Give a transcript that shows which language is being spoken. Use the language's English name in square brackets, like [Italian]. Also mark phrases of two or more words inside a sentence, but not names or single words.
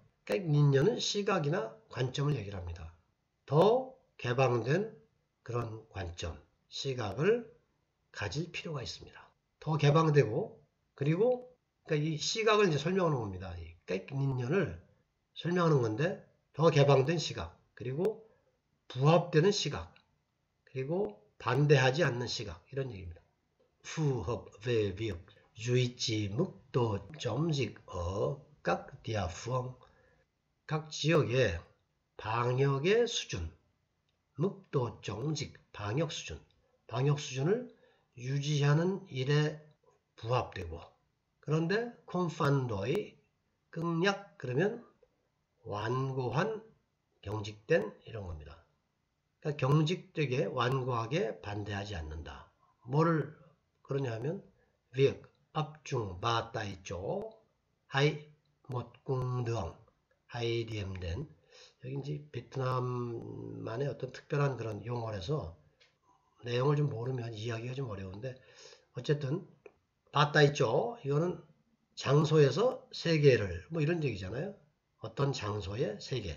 [Korean] 깍닌년은 시각이나 관점을 얘기를 합니다. 더 개방된 그런 관점, 시각을 가질 필요가 있습니다. 더 개방되고 그리고 그러니까 이 시각을 이제 설명하는 겁니다. 이 깍닌년을 설명하는 건데 더 개방된 시각 그리고 부합되는 시각 그리고 반대하지 않는 시각 이런 얘기입니다. [Vietnamese] phù hợp về việc duy trì mức độ chống dịch ở các địa phương [Korean] 각 지역의 방역의 수준 [Vietnamese] mức độ chống dịch [Korean] 방역 수준을 유지하는 일에 부합되고 그런데 콤판도의 끙약 그러면 완고한 경직된 이런 겁니다. 그러니까 경직되게 완고하게 반대하지 않는다. 뭐를 그러냐 하면 [Vietnamese] việc áp dụng ba tại chỗ hay một cung đường hay điểm đến [Korean] 여기 이제 베트남만의 어떤 특별한 그런 용어라서 내용을 좀 모르면 이해하기가 좀 어려운데 어쨌든 바다 있죠. 이거는 장소에서 세계를 뭐 이런 얘기잖아요. 어떤 장소의 세계.